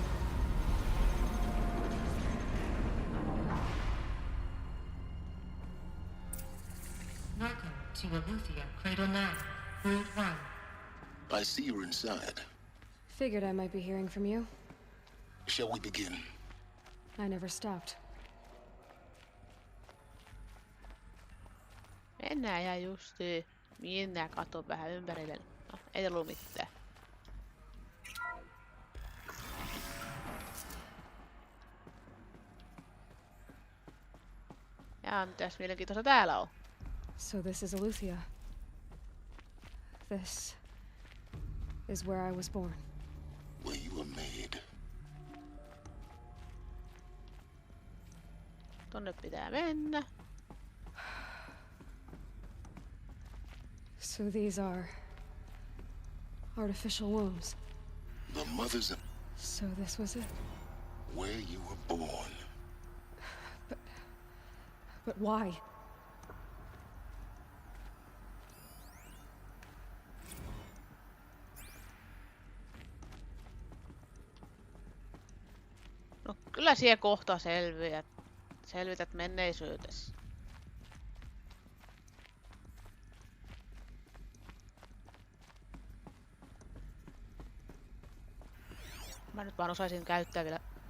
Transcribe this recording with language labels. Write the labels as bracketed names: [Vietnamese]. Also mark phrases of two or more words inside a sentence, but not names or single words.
[English] Welcome to Aleuther, Cradle 9, Route 1. I see you're inside. Figured I might be hearing from you. Shall we begin? I never stopped. [Finnish] Mennään ja justiin. Minä katon vähän ympärille. No, ei ollut mitään. Ja mitäs mielenkiintoista täällä on? [English] So this is Aleuther. This is where I was born. Where you were made. [Finnish] Tonne pitää mennä. [English] So these are artificial wombs. The mothers of So this was it. where you were born. But why? [Finnish] No kyllä siellä kohta selvität menneisyytesi. Mä nyt vaan osaisin käyttää vielä.